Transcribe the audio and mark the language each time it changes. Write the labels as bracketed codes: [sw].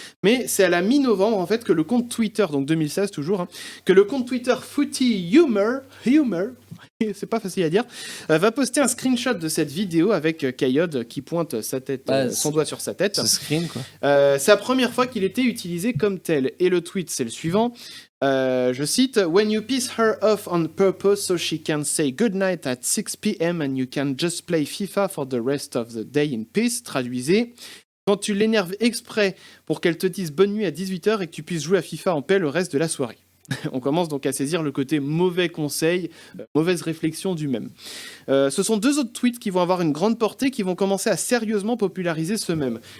[fr] Mais c'est à la mi-novembre, en fait, que le compte Twitter, donc 2016 toujours, hein, que le compte Twitter Footy Humor, c'est pas facile à dire, va poster un screenshot de cette vidéo avec Kayode qui pointe sa tête, son doigt sur sa tête. Ce screen, quoi. C'est la première fois qu'il était utilisé comme tel. Et le tweet, c'est le suivant. Je cite: [en] When you piss her off on purpose so she can say goodnight at 6 p.m. and you can just play FIFA for the rest of the day in peace. [fr] Traduisez: quand tu l'énerves exprès pour qu'elle te dise bonne nuit à 18h et que tu puisses jouer à FIFA en paix le reste de la soirée. On commence donc à saisir le côté mauvais conseil, mauvaise réflexion du même. Ce sont deux autres tweets qui vont avoir une grande portée, qui vont commencer à sérieusement populariser ce mème.